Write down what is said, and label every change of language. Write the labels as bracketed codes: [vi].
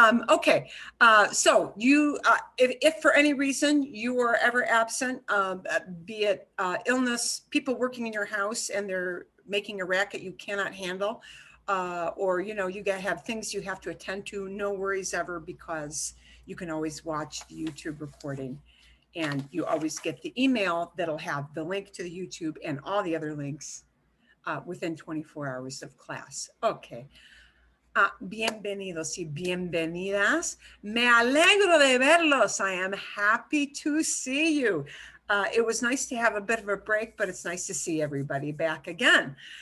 [en] Okay, so you, if for any reason you are ever absent, be it illness, people working in your house and they're making a racket you cannot handle, or you know you have things you have to attend to, no worries ever, because you can always watch the YouTube recording. And you always get the email that'll have the link to the YouTube and all the other links within 24 hours of class. Okay. [es] Bienvenidos y bienvenidas. Me alegro de verlos. [en] I am happy to see you. It was nice to have a bit of a break, but it's nice to see everybody back again.